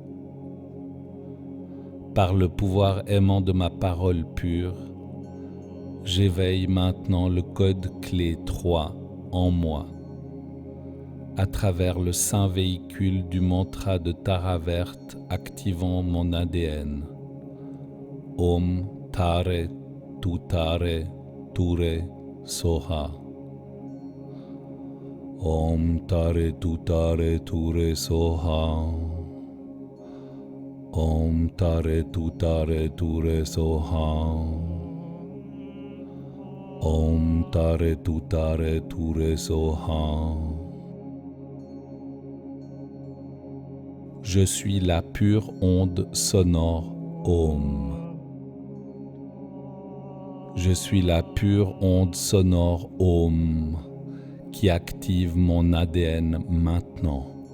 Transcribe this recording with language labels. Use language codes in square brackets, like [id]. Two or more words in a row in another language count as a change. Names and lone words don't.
[fr] Par le pouvoir aimant de ma parole pure, j'éveille maintenant le code clé 3 en moi, à travers le saint véhicule du mantra de Tara verte activant mon ADN. [sa] ॐ तारे तुत्तारे तुरे स्वाहा. ॐ तारे तुत्तारे तुरे स्वाहा. ॐ तारे तुत्तारे तुरे स्वाहा. ॐ तारे तुत्तारे तुरे स्वाहा. [fr] Je suis la pure onde sonore Om. Je suis la pure onde sonore Om qui active mon ADN maintenant.